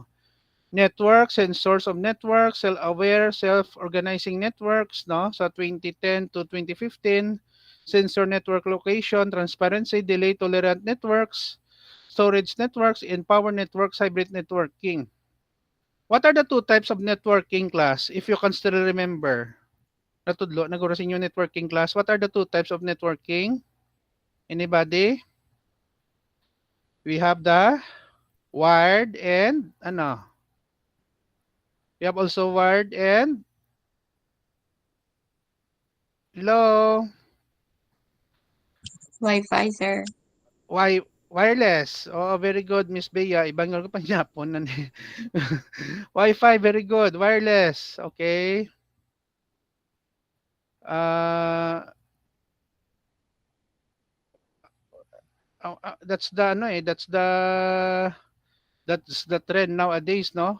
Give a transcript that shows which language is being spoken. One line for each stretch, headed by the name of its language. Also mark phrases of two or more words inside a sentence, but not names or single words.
English: Networks and source of networks, self-aware, self-organizing networks, no? So 2010 to 2015, sensor network location, transparency, delay tolerant networks, storage networks, and power networks, hybrid networking. What are the two types of networking, class? If you can still remember.
Hiligaynon: Natudlo, naguro sa inyo
English: networking class. What are the two types of networking? Anybody? We have the wired and ano? We have also wired and hello, Wi-Fi, sir. wireless. Oh, very good, Miss Bea. Ibang ko pa Japon na ni. Wi-Fi, very good. Wireless. Okay. Uh, that's the ano eh, that's the trend nowadays, no?